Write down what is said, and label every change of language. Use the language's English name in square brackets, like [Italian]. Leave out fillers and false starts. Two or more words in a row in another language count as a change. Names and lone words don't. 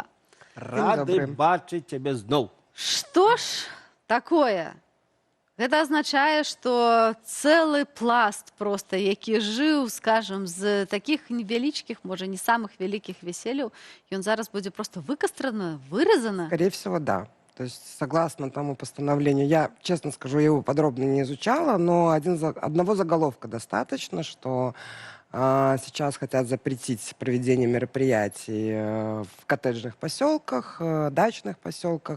[Belarusian] Рады бачыць цябе зноў. Што ж такое Гэта азначае, што цэлы пласт проста, які жыў, скажам, з такіх невялічкіх, можа, не самых вялікіх вяселляў, ён зараз будзе просто выкастраны, выразаны? [Russian] Скорее всего, да. То есть, согласно тому постановлению, я, честно скажу, его подробно не изучала, но одного заголовка достаточно, что сейчас хотят запретить проведение мероприятий в коттеджных поселках, дачных поселках.